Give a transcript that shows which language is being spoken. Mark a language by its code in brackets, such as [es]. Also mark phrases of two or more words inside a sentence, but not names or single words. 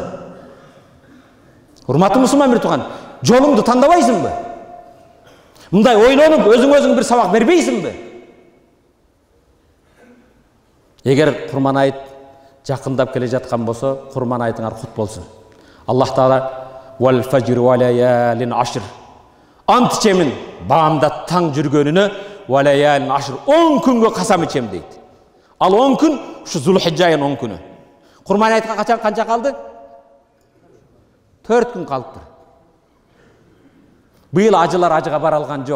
[ky] Урматтуу мусулман бир тууган, жолуңду тандабайсыңбы? Мындай ойлонуп, өзүң бир сабак бербейсиңби? Эгер курман айт жакындап келе жаткан болсо, курман айтыңар кут болсун. [ar] الله تعالى والفجر وليال عشر. [ky] Ант ичемин баамда таң жүргөнүнө [ar] وليال عشر [ky] 10 күнгө касам ичем дейт. Ал 10 күн ушу Зулхижжа айынын 10 күнү. Курман айтка канча калды? 4 күн калыптыр. Быйыл ажылар ажыга бара алган жок.